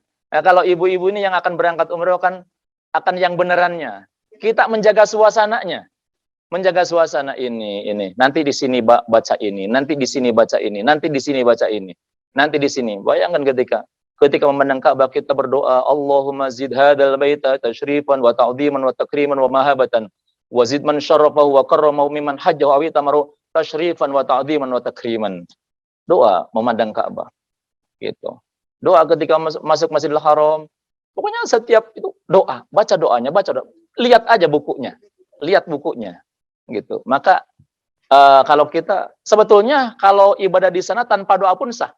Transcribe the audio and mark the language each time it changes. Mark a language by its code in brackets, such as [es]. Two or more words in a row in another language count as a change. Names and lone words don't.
[id] Nah, kalau ibu-ibu ini yang akan berangkat umroh kan akan yang benerannya. Kita menjaga suasananya. Menjaga suasana ini. Nanti di sini baca ini, nanti di sini baca ini, nanti di sini baca ini, nanti di sini. Bayangkan ketika memandang Ka'bah kita berdoa, [ar] اللهم زد هذا البيت تشريفا وتعظيما وتكريما ومهابة وزد من شرفه وكرمه ممن حج أو اعتمره تشريفا وتعظيما وتكريما. [id] Doa memandang Ka'bah. Gitu. Doa ketika masuk Masjidil Haram. Pokoknya setiap itu doa, baca doanya, lihat aja bukunya. Lihat bukunya. Gitu. Maka kalau kita sebetulnya kalau ibadah di sana tanpa doa pun sah.